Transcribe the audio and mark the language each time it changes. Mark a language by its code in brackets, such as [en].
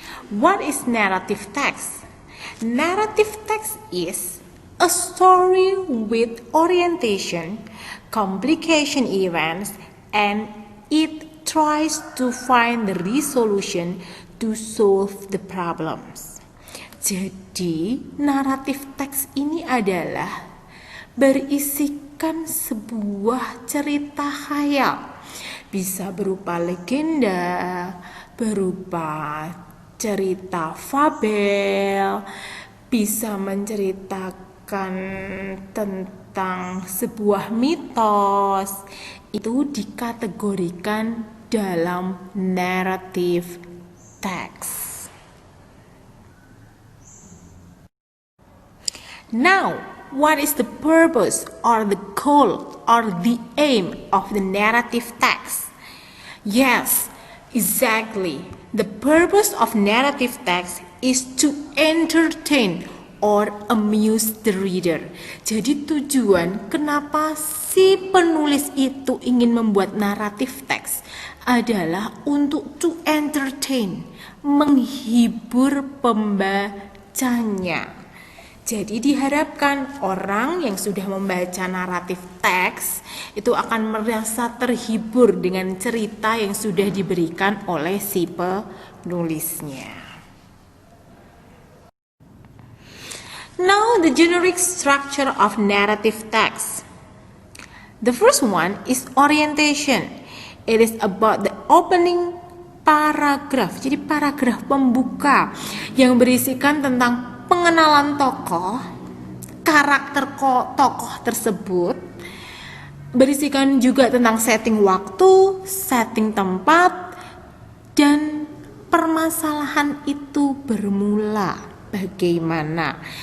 [en] What is narrative text? Narrative text is a story with orientation, complication events, and it tries to find the resolution to solve the problems. [id] Jadi, naratif teks ini adalah berisikan sebuah cerita khayal. Bisa berupa legenda, berupa cerita fabel, bisa menceritakan tentang sebuah mitos. Itu dikategorikan dalam narrative text. [en] Now, what is the purpose or the goal or the aim of the narrative text? Yes, exactly. The purpose of narrative text is to entertain or amuse the reader. [id] Jadi tujuan kenapa si penulis itu ingin membuat naratif teks adalah untuk [en] to entertain, [id] menghibur pembacanya. Jadi diharapkan orang yang sudah membaca naratif teks itu akan merasa terhibur dengan cerita yang sudah diberikan oleh si penulisnya. [en] Now the generic structure of narrative text. The first one is orientation. It is about the opening paragraph. [id] Jadi paragraf pembuka yang berisikan tentang pengenalan tokoh, karakter tokoh tersebut, berisikan juga tentang setting waktu, setting tempat, dan permasalahan itu bermula bagaimana.